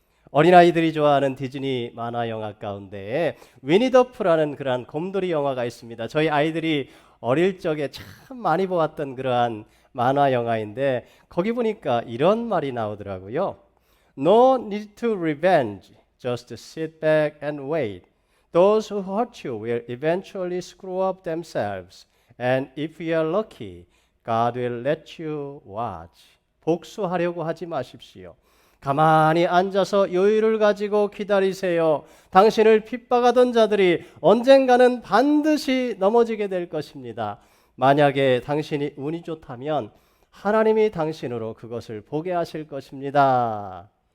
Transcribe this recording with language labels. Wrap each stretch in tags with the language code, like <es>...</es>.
<ko>어린아이들이 좋아하는 디즈니 만화 영화 가운데 위니더푸라는 그러한 곰돌이 영화가 있습니다. 저희 아이들이 어릴 적에 참 많이 보았던 그러한 만화 영화인데 거기 보니까 이런 말이 나오더라고요.</ko> <en>No need to revenge. Just sit back and wait. Those who hurt you will eventually screw up themselves. And if you are lucky, God will let you watch.</en> <ko>복수하려고 하지 마십시오. 가만히 앉아서 여유를 가지고 기다리세요. 당신을 핍박하던 자들이 언젠가는 반드시 넘어지게 될 것입니다. 만약에 당신이 운이 좋다면 하나님이 당신으로 그것을 보게 하실 것입니다.</ko>